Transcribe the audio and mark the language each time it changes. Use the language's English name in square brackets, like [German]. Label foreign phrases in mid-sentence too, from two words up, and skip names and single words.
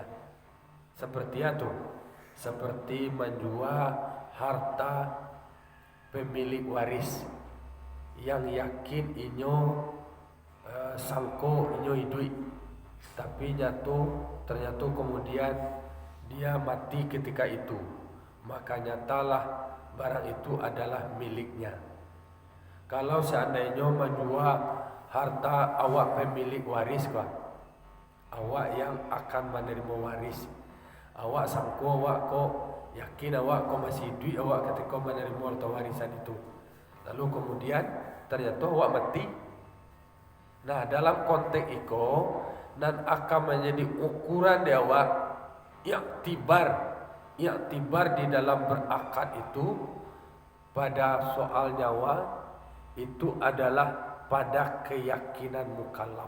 [Indonesian] Seperti itu, seperti menjual harta pemilik waris yang yakin [Minangkabau] inyo sangko inyo hidup, [Indonesian] tapi ternyata kemudian dia mati ketika itu, maka nyatalah barang itu adalah miliknya. Kalau seandainya menjual harta awak pemilik waris kah, awak yang akan menerima waris, [Minangkabau] awak sangko awak kok yakin awak kok masih hidup awak [Indonesian] ketika menerima harta warisan itu, lalu kemudian ternyata awak mati. Nah, dalam konteks itu dan akan menjadi ukuran di awak iktibar di dalam berakad itu pada soal nyawa itu adalah pada keyakinan mukallaf.